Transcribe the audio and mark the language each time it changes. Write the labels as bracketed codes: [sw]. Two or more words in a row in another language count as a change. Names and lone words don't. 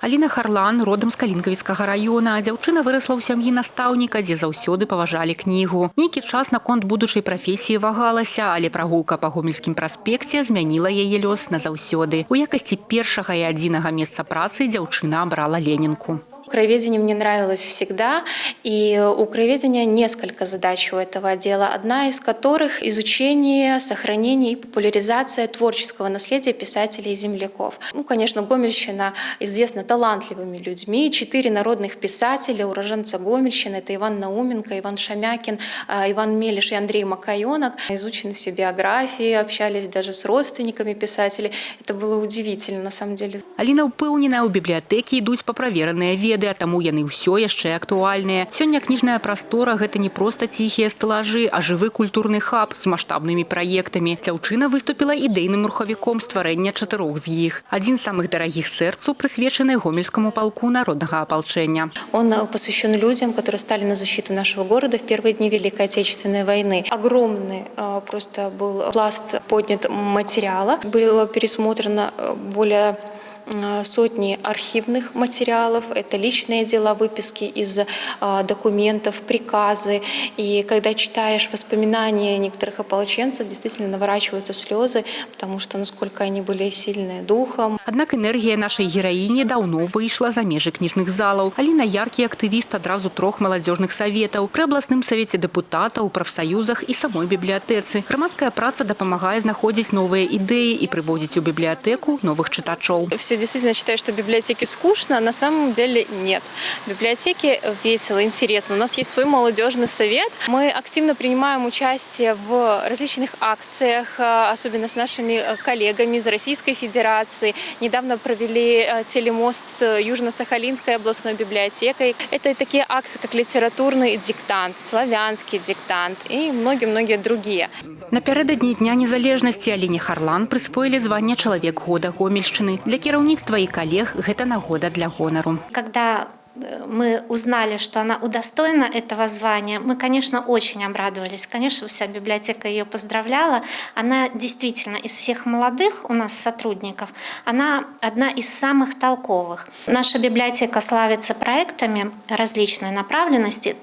[be] Аліна Харлан родам з Калінкавіцкага раёна. Дзяўчына вырасла ў сям'і настаўніка, дзе заўсёды паважалі кнігу. Нейкі час наконт будучай прафесіі вагалася, але прагулка па Гомельскім праспекце змяніла яе лёс назаўсёды. У якасці першага і адзінага месца працы дзяўчына абрала Ленінку. [ru] Краеведение мне нравилось всегда, и у краеведения несколько задач у этого отдела, одна из которых – изучение, сохранение и популяризация творческого наследия писателей и земляков. Конечно, Гомельщина известна талантливыми людьми. 4 народных писателя, уроженца Гомельщины – это Иван Науменко, Иван Шамякин, Иван Мелиш и Андрей Макаёнок. Изучены все биографии, общались даже с родственниками писателей. Это было удивительно, на самом деле. [be] Аліна ўпэўнена, у бібліятэкі ідуць паправераныя веды, а таму яны ўсё яшчэ актуальныя. Сёння кніжная прастора – гэта не проста ціхія стэлажы, а жывы культурны хаб з маштабнымі праектамі. Дзяўчына выступіла ідэйным рухавіком стварэння 4 з іх. Адзін з самых дарагіх сэрцу прысвечаны Гомельскому полку народнага апалчэння. [ru] Он посвящен людям, которые стали на защиту нашего города в первые дни Великой Отечественной войны. Огромный просто был пласт поднят материала. Было пересмотрено более сотни архивных материалов, это личные дела, выписки из документов, приказы. И когда читаешь воспоминания некоторых ополченцев, действительно наворачиваются слезы, потому что насколько они были сильные духом. [be] Аднак энергія нашай гераіні даўно выйшла за межы кніжных залаў. Аліна яркі актывіст адразу 3 маладзёжных саветаў пры абласным савеце дэпутатаў, прафсаюзах і самой бібліятэцы. Грамадская праца дапамагае знаходзіць новыя ідэі і прыводзіць у бібліятэку новых чытачоў. [ru] Действительно считаю, что в библиотеке скучно, на самом деле нет. В библиотеке весело, интересно. У нас есть свой молодежный совет. Мы активно принимаем участие в различных акциях, особенно с нашими коллегами из Российской Федерации. Недавно провели телемост с Южно-Сахалинской областной библиотекой. Это такие акции, как литературный диктант, славянский диктант и многие-многие другие. [be] Напярэдадні Дня незалежнасці Аліне Харлан прысвоілі званне «Чалавек года Гомельшчыны». Для кіраўніцтва і калег гэта нагода для гонару. [ru] Когда мы узнали, что она удостоена этого звания, мы, конечно, очень обрадовались. Конечно, вся библиотека ее поздравляла. Она действительно из всех молодых у нас сотрудников, она одна из самых толковых. Наша библиотека славится проектами различной направленности.